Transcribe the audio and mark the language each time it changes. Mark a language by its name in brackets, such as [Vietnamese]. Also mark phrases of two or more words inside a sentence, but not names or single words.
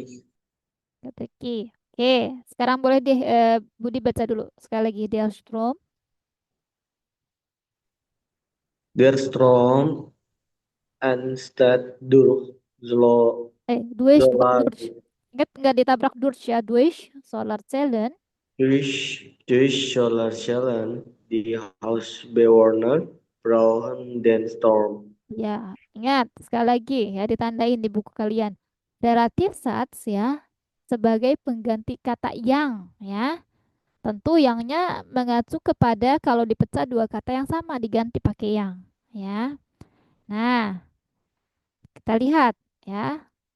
[Indonesian] Keteki. Oke, sekarang boleh deh Budi baca dulu sekali lagi Delstrom. [German] Der Strom entsteht durch Solar, Durch. [Indonesian] Ingat nggak ditabrak durch ya, [German] durch Solarzellen. durch Solarzellen, die Hausbewohner brauchen den Strom. [Indonesian] Ya, ingat sekali lagi ya, ditandain di buku kalian. [German] Relative Sats [Indonesian] ya sebagai pengganti kata yang ya. Tentu yangnya mengacu kepada kalau dipecah dua kata yang sama diganti pakai yang ya. Nah, kita lihat ya.